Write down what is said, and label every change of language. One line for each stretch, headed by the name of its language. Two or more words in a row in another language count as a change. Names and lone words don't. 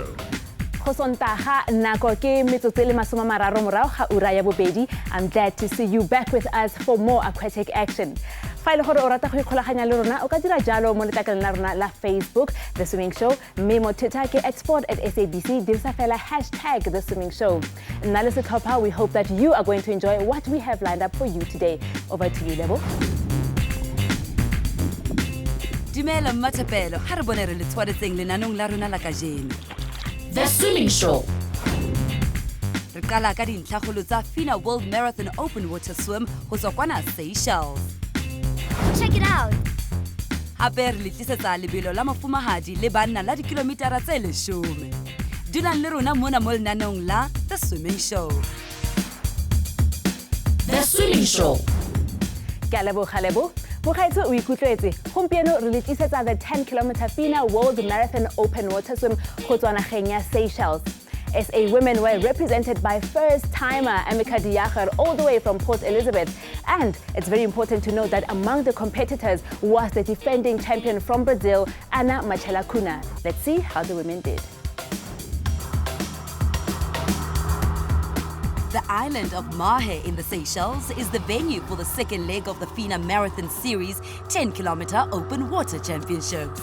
Tswana: Go Sontaga nako ke metsotso le 30 morago ga ura ya bobedi.
English: I'm glad to see you back with us for more aquatic action.
Tswana: Fa ile gore o rata go ikgolaganya le rona o ka dira jalo mo letlakaleng la rona la Facebook The Swimming Show, mme mo Twitter ke @sport@sabc dirisa fela #The Swimming Show. Nna le setlhopha,
English: we hope that you are going to enjoy what we have lined up for you today. Over to you, Lebo.
Southern Sotho: Dumela mmatapelo ha re bone re le tshwaretseng lenanong la rona la kajeno. The Swimming Show.
Tswana: Re qala ka dintlhakgolo tsa FINA World Marathon Open Water Swim go tswa kwana Seychelles.
English: Check it out!
Southern Sotho: Hape re le tlisetsa lebelo la mafumahadi le banna la dikilomitara tse 10. Dulang le rona mona mo lenanong la The Swimming Show. The Swimming Show.
Tswana: Ke a leboga Lebo. Bogaetso o ikutlwetse gompieno re le tlisetsa the 10-kilometer FINA World Marathon Open Water Swim go tswa nageng ya Seychelles.
English: SA women were represented by first-timer Amika Diacher all the way from Port Elizabeth. And it's very important to note that among the competitors was the defending champion from Brazil, Ana Machela Cuna. Let's see how the women did. The island of Mahe in the Seychelles is the venue for the second leg of the FINA Marathon Series 10-kilometer Open Water Championships.